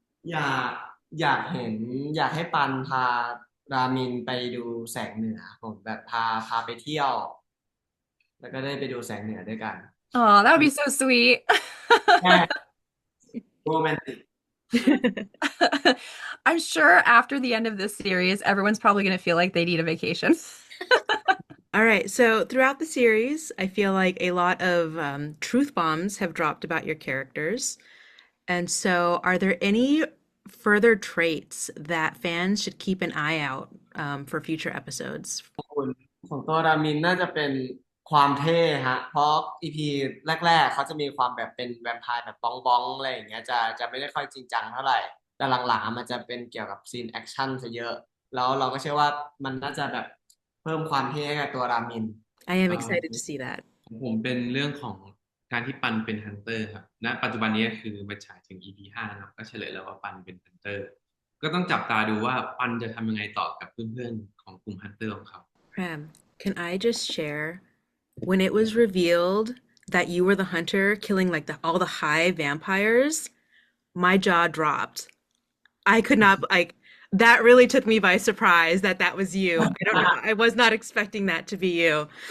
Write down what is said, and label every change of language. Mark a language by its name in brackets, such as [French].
[Thai] อยากอยากเห็นอยากให้ปันพารามินไปดูแสงเหนือผมแบบพาไปเที่ยว แล้วก็ได้ไปดูแสงเหนือด้วยกัน [English] Oh, that would be so sweet. [Thai] แค่โรแมนติก [English] I'm sure after the end of this series, everyone's probably going to feel like they need a vacation. All right, so throughout the series, I feel like a lot of truth bombs have dropped about your characters. And so, are there any further traits that fans should keep an eye out for future episodes? [Thai] ของตัวรามินน่าจะเป็นความเท่ฮะเพราะอีพีแรกๆเขาจะมีความแบบเป็นแวมไพร์แบบบ้องๆอะไรอย่างเงี้ยจะไม่ได้ค่อยจริงจังเท่าไหร่แต่หลังๆมันจะเป็นเกี่ยวกับซีนแอคชั่นซะเยอะแล้วเราก็เชื่อว่ามันน่าจะแบบเพิ่มความเท่ให้กับตัวรามิน [English] I am excited to see that. [Thai] ของผมเป็นเรื่องของการที่ปันเป็นฮันเตอร์ครับณปัจจุบันนี้คือมันฉายถึง EP 5นะครับก็เฉลยแล้วว่าปันเป็นฮันเตอร์ก็ต้องจับตาดูว่าปันจะทำยังไงต่อกับเพื่อนๆของกลุ่มฮันเตอร์ของเขา [English] Prem, can I just share when it was revealed that you were the hunter killing like all the high vampires, my jaw dropped. I could not like that really took me by surprise that was you. I don't know. I was not expecting that to be you.